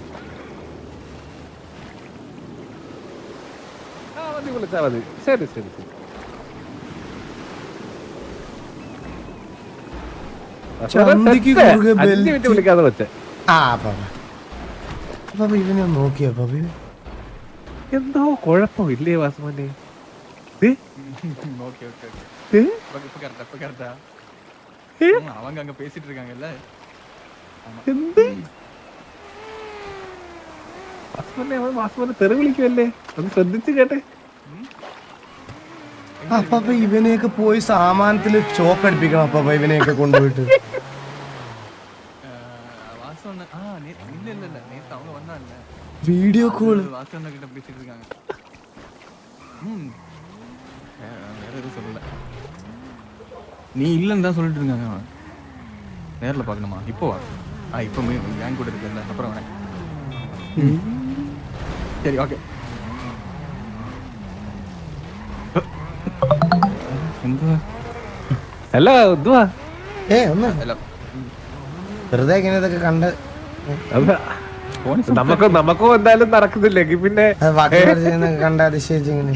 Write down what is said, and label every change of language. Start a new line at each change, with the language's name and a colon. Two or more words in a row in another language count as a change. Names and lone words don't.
Malayalam: മതി, വിളിച്ചാ മതി. ശരി. 5 മിനിറ്റ് വിളിക്കാതെ വെച്ചേ. ഇവനെ നോക്കിയാ എന്തോ കുഴപ്പമില്ലേ വാസുമോനെ?
Tamil: அவங்க அங்க பேசிட்டு இருக்காங்கல்ல.
Malayalam: വാസുമോനെ തെറി വിളിക്കുമല്ലേ? ഒന്ന് ശ്രദ്ധിച്ചു കേട്ടെ. അപ്പാപ്പ ഇവനെയൊക്കെ പോയി സാമാനത്തില് ചോക്ക് അടിപ്പിക്കണം. അപ്പാപ്പ ഇവനെയൊക്കെ കൊണ്ടുപോയിട്ട്
English: video call
Tamil: கிட்ட பேசிட்டு இருக்காங்க. வேற எதுவும் சொல்லல. நீ இல்லன்னு தான் சொல்லிட்டு இருக்காங்க. நேர்ல பார்க்கணுமா? இப்போ வா. இப்போ கேங் கூட இருக்குல்ல, அப்புறம் வரேன். சரி ஓகே.
Malayalam: എന്തുവാ? അല്ല എന്തുവാ? ഒന്നും വെറുതെ ഇങ്ങനെ ഇതൊക്കെ കണ്ട് നമുക്കും എന്തായാലും നടക്കുന്നില്ലെങ്കിൽ പിന്നെ കണ്ട അതിശയിച്ചിങ്ങനെ.